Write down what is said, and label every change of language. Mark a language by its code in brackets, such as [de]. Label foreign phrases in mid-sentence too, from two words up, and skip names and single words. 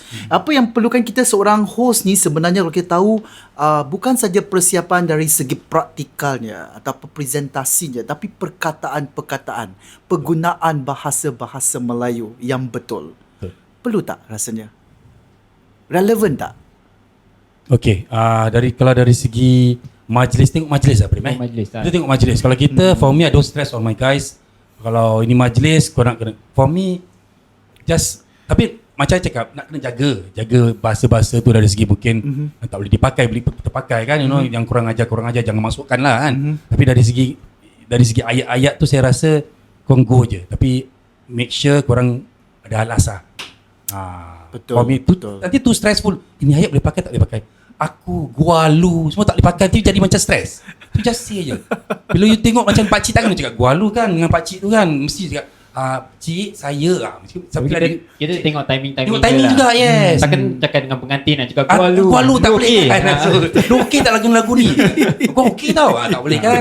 [ms] Apa yang perlukan kita seorang host ni sebenarnya kalau kita tahu bukan saja persiapan dari segi praktikalnya atau presentasinya, tapi perkataan-perkataan, penggunaan bahasa-bahasa Melayu yang betul. Perlu tak rasanya? Relevan tak? Okay, kalau dari segi majlis, tengok majlis lah Prim Majlis lah. Kita tengok majlis. Kalau kita, [en] for me I don't stress on my guys. [ms] Kalau ini majlis, korang kena, [en] for me just, [ms] tapi macam saya cakap, nak kena jaga bahasa-bahasa tu dari segi mungkin tak boleh dipakai, boleh terpakai kan, [en] you know, [ms] yang kurang ajar jangan masukkan lah kan. Tapi dari segi ayat-ayat tu saya rasa korang go je, tapi [en] make sure [ms] korang ada alas lah. Betul, [en] For me tu, [ms] betul. [en] nanti too stressful. [ms] Ini ayat boleh pakai tak boleh pakai. Aku, gua lu, semua tak boleh pakai. Nanti jadi macam stress. Tu [en] just say [ms] je. Bila you tengok macam pakcik tak kena cakap gua lu kan dengan pakcik tu kan. Mesti cakap cik saya Tapi kita tengok timing tengok timing je juga, lah. yes. Takkan cakap dengan pengantin nak cakap Gua lu tak boleh okey. kan. So, lu okey tak lagu ni? Gua okey tau. Tak boleh kan.